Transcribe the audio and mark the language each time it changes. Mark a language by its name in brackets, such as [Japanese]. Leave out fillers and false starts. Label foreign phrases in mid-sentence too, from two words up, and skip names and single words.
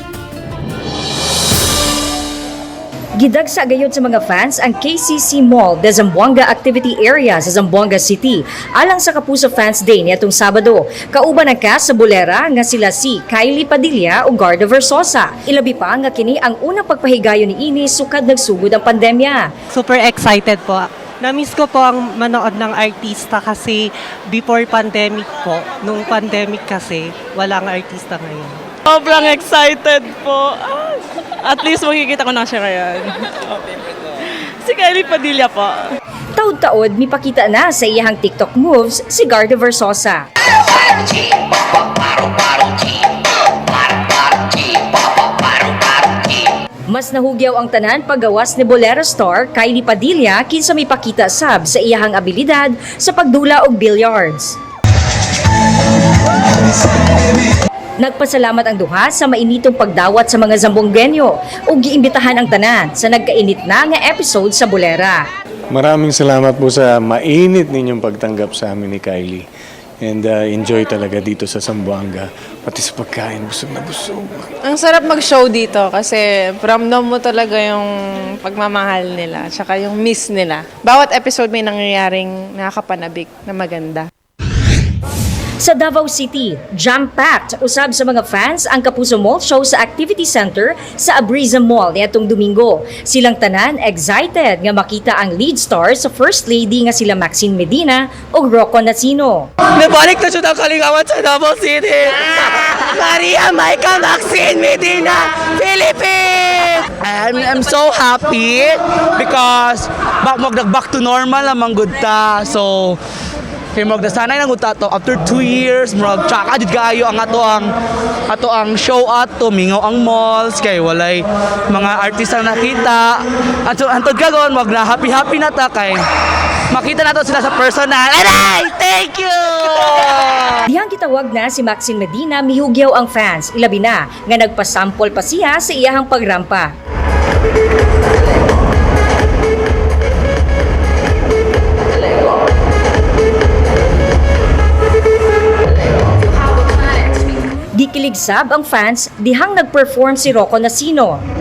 [Cebuano] Gidagsa gayud sa mga fans ang KCC Mall de Zamboanga Activity Area sa Zamboanga City alang sa Kapuso Fans Day niadtong Sabado. Kauban ang cast sa bolera nga sila si Kylie Padilla ug Garda Versosa. Ilabi pa nga kini ang unang pagpahigayon ni ini sukad nagsugod ang pandemya. [Filipino] Super excited po. Na-miss ko po ang manood ng artista kasi [English] before pandemic [Filipino] po. Nung pandemic kasi, walang artista ngayon. Sobrang excited po. At least makikita ko na siya ngayon. Si Kylie Padilla po. [Cebuano] Taud-taod mipakita na sa iyang TikTok moves si Garda Versosa. Mas nahugyaw ang tanan paggawas ni bolero star Kylie Padilla kinsa mipakita sab sa iyang abilidad sa pagdula og billiards. Nagpasalamat ang duha sa mainitong pagdawat sa mga Zamboangenyo ug giimbitahan ang tanan sa nagkainit na nga episode sa bolera. [Filipino] Maraming salamat po sa mainit ninyong pagtanggap sa amin ni Kylie. And enjoy talaga dito sa Zamboanga. Pati sa pagkain, busog na busog. Ang sarap mag-show dito kasi ramdam mo talaga yung pagmamahal nila tsaka yung miss nila. Bawat episode may nangyayaring nakakapanabik na maganda. [Cebuano] Sa Davao City, jam-packed usab sa mga fans ang Kapuso Mall Show sa Activity Center sa Abriza Mall niadtong Domingo. Silang tanan excited nga makita ang [English] lead star [Cebuano] sa First Lady nga sila Maxine Medina ug Rocco Nacino. Nabalik na siya ng kalingawan sa Davao City. Maria Maika Maxine Medina, Philippines! [English] I'm so happy because back to normal [Cebuano] namang good ta. So, kay murag nasanay lang uta to after 2 years murag tsaka jud kaayo ang ato ang show ato mingaw ang malls kay walay mga artista na nakita antod kagon wag na happy na ta kay makita nato sila sa personal. Aray! [English] Thank you! [Cebuano] Dihang gitawag na si Maxine Medina mihugyaw ang fans ilabi na nga nagpasample pa siya sa iyahang pagrampa. Gikilig sab ang fans dihang nag-perform si Rocco Nacino.